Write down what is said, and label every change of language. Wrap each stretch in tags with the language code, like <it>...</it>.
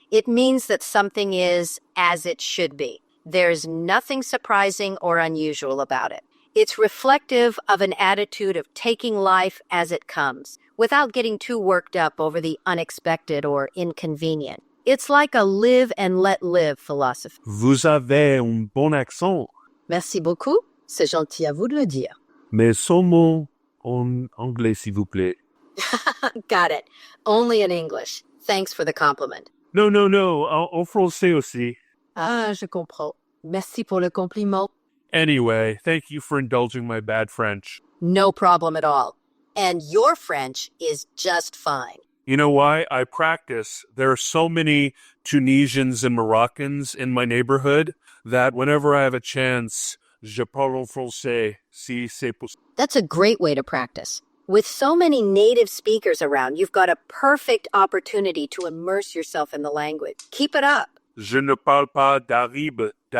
<en>It means that something is as it should be. There's nothing surprising or unusual about it. It's reflective of an attitude of taking life as it comes, without getting too worked up over the unexpected or inconvenient. It's like a live and let live philosophy.</en> <fr>Vous avez un bon accent. Merci beaucoup. C'est gentil à vous de le dire. Mais seulement en anglais, s'il vous plaît.</fr> <en>Got it. Only in English. Thanks for the compliment. No,</en> <fr>en français aussi. Ah, je comprends. Merci pour le compliment.</fr> <en>Anyway, thank you for indulging my bad French. No problem at all. And your French is just fine. You know why? I practice. There are so many Tunisians and Moroccans in my neighborhood that whenever I have a chance,</en> <fr>je parle en français, si c'est possible.</fr> <en>That's a great way to practice. With so many native speakers around, you've got a perfect opportunity to immerse yourself in the language. Keep it up.</en> <fr>Je ne parle pas d'arabique.</fr>